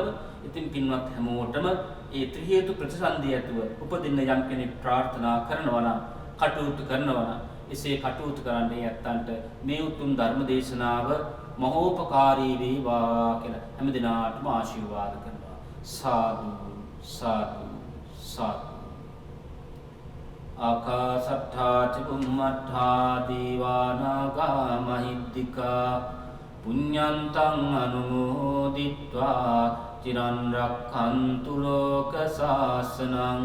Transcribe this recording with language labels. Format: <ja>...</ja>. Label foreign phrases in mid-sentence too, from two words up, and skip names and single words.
<si>ඉතින් පින්වත් හැමෝටම ඒ ත්‍රි හේතු ප්‍රතිසන්දිය ඇතුව උපදින්න යම් කෙනෙක් ප්‍රාර්ථනා කරනවා නම් කටයුතු කරනවා නම් එසේ කටයුතු කරන්නේ ඇත්තන්ට මේ උතුම් ධර්ම දේශනාව මහෝපකාරී වේවා කියලා හැම දිනාටම ආශිර්වාද කරනවා. සාදු සාදු සාදු.</si> <pi>ආකාසට්ඨා චුම්මට්ඨා දීවානාගා මහිද්దికා පුඤ්ඤන්තං අනුමෝදිත්වා චිරන් රක්ඛන්තු ලෝක සාසනං.</pi>